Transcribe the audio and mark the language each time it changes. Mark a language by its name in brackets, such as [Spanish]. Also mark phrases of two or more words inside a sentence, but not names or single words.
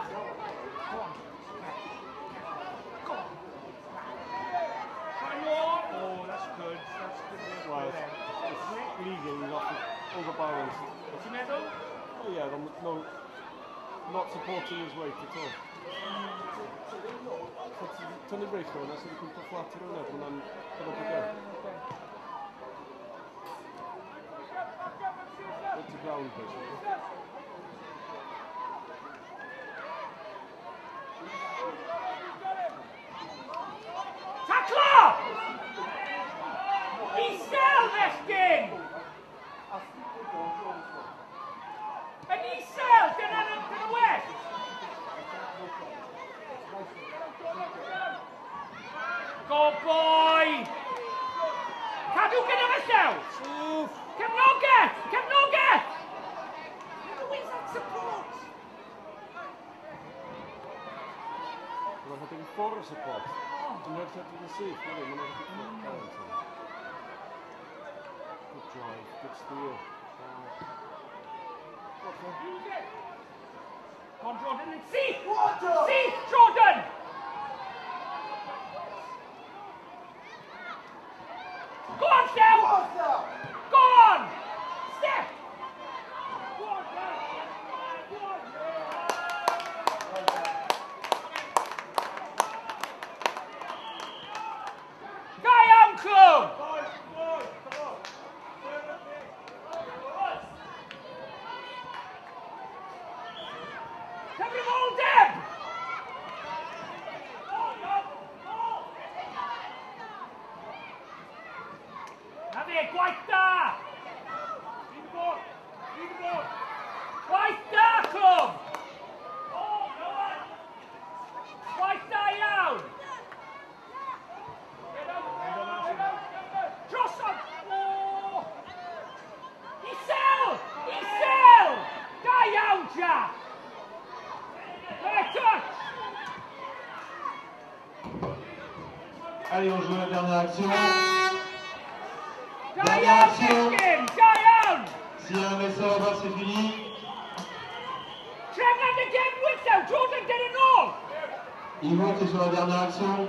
[English] Go on. Go on. Try more. Oh, that's good. That's good. Well, it's legally overbalanced. What's your medal? Oh yeah, no, not supporting his weight at all. [Welsh] Tynnu breic o hwnna, so dwi'n pwynt o flat ar hwnna, dwi'n mynd yn obygo. [English] It's a ground, basically. [Welsh] Taclo! Isel, fechgyn! Yn isel, dyna well! [English] Go boy! [Welsh] Cadw gyda fe llew! Cefnogaeth! Cefnogaeth! [English] Where's that support? [Welsh] Mae'n hedyn ffwrdd o support. Dwi'n edrych yn syth, mae'n edrych yn [English] good drive, good steal. Go on, Jordan, and see! See, Jordan! Go on, Steph! Go on! Steph! Go on, club! Come on, all Deb! [Welsh] Na fe, gwaith da! Gwaith da, clwb! Gwaith da iawn! Drosodd! Isel! Isel! Da iawn, Jack! [French] Allez, on joue la dernière action. Dernière action. S'il y a un essai là-bas, c'est fini. Ils montent sur la dernière action.